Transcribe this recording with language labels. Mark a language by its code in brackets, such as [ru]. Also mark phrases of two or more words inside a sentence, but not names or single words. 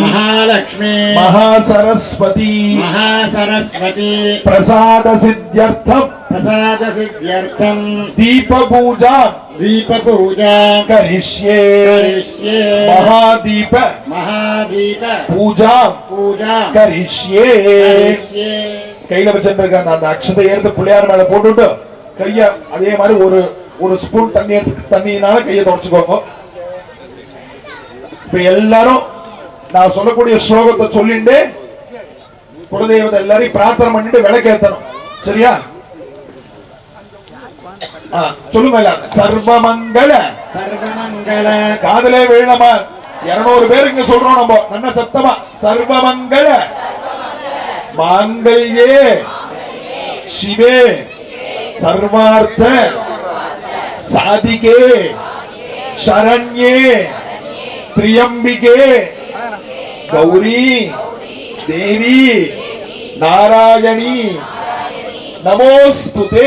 [sa] महासरस्वती प्रसाद सिद्ध्यर्थम दीप पूजा करिष्ये महादीप पूजा करिष्ये [ta] கையில வச்சிருக்க அந்த அக்ஷதை எடுத்து புள்ளையார் மேல போட்டுட்டு கைய அதே மாதிரி ஒரு ஸ்பூன் தண்ணி எடுத்து தண்ணியினால கையை தொடச்சுக்கோங்க. இப்ப எல்லாரும் நான் சொல்லக்கூடிய ஸ்லோகத்தை சொல்லிட்டு குலதெய்வத்தை எல்லாரையும் பிரார்த்தனை பண்ணிட்டு விளக்கேத்தணும். சரியா? சொல்லுங்க எல்லாரும். சர்வமங்கல காதலே வேணமா 200 பேர் இங்க சொல்றோம் நம்ம நல்ல சத்தமா. [sa] சர்வமங்கல मांगल्ये शिवे सर्वार्थ साधिके शरण्ये त्र्यंबिके गौरी देवी नारायणी नमोस्तुते.